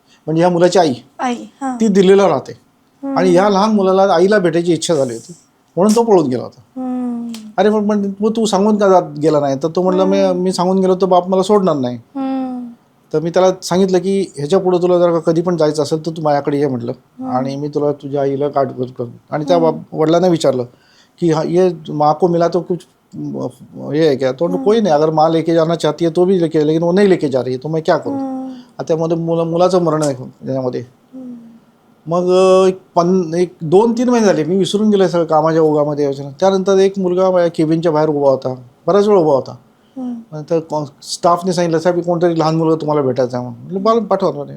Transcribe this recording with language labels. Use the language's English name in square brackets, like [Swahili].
[Marathi] म्हणजे ह्या मुलाची आई ती दिल्लीला राहते आणि ह्या लहान मुलाला आईला भेटायची इच्छा झाली होती म्हणून तो पळून गेला होता. अरे मग तू सांगून का गेला नाही? तर तो म्हणला मी सांगून गेलो तर बाप मला सोडणार नाही. तर मी त्याला सांगितलं की ह्याच्या पुढे तुला जर कधी पण जायचं असेल तर तू माझ्याकडे ये म्हटलं, आणि मी तुला तुझ्या आईला गाठ करू. आणि त्या वडिलांना विचारलं कि [Hindi] ये माँ को मिला तो कुछ ये है क्या? तो कोई नहीं, अगर माँ लेके जाना चाहती है तो भी लेके, लेकिन वो नहीं लेके जा रही है तो मैं क्या करूँ? [Marathi] त्यामध्ये मुलाचं मरण आहे त्याच्यामध्ये. मग एक 2-3 महिने झाले मी विसरून गेलो सगळं कामाच्या ओघामध्ये. त्यानंतर एक मुलगा माझ्या केबिनच्या बाहेर उभा होता, बराच वेळ उभा होता. नंतर स्टाफने सांगितलं साहेब की कोणतरी लहान मुलगा तुम्हाला भेटायचं आहे म्हणून. मला पाठवा.